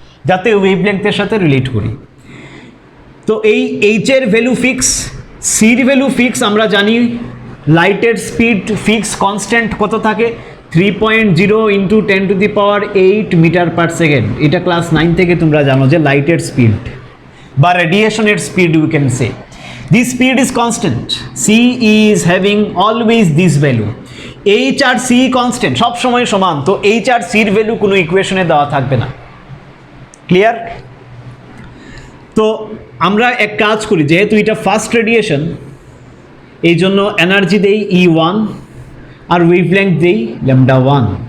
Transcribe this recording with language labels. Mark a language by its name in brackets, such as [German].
[Bangla] যাতে ওয়েভলেন্থের সাথে রিলেট করি। তো এই এইচ এর ভ্যালু ফিক্স, সির ভ্যালু ফিক্স, আমরা জানি লাইটের স্পিড ফিক্স কনস্ট্যান্ট কত থাকে? 3.0 into 10 to the power 8 metre per second. এটা ক্লাস 9 থেকে তোমরা জানো যে লাইটের স্পিড বা রেডিয়েশনের speed [English] We can say. This speed is constant. C is having always this value. [Bangla] H আর C constant, সব সময় সমান। তো H আর C এর ভ্যালু কোনো ইকুয়েশনে দেওয়া থাকবে না। ক্লিয়ার? তো আমরা এক কাজ করি, যেহেতু এটা ফার্স্ট রেডিয়েশন, এই জন্য এনার্জি দেই E1 আর ওয়েভলেন্থ দেই λ1।